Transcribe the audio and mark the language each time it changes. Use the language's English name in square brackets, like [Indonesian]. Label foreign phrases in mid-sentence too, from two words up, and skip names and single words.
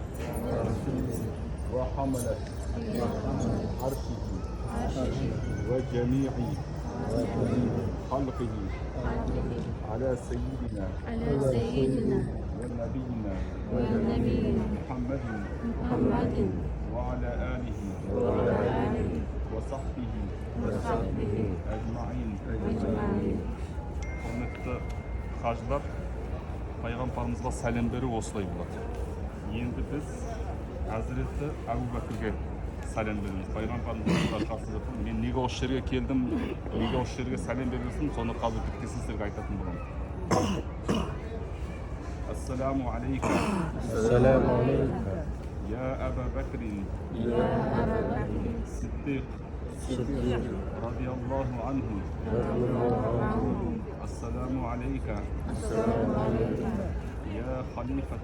[Arabic] وحملة عرشه وجميع خلقه على سيدنا ونبينا محمد وعلى آله وصحبه أجمعين. [Kazakh] Құрметті қажылар, пайғамбарымызға сәлем беру осылай болады. Енді біз Хазіреті Әбу Бәкірге сәлем береміз. Пайғамбарымызға қасында тұрмын. Мен неге осы жерге келдім, неге осы жерге сәлем бересің, соны қазір біткен сіздерге айтатын боламын. [Arabic] السلام عليك السلام عليك يا أبا بكر يا أبا بكر الصديق الصديق رضي الله عنه رضي الله عنه. السلام عليك السلام عليك يا خليفة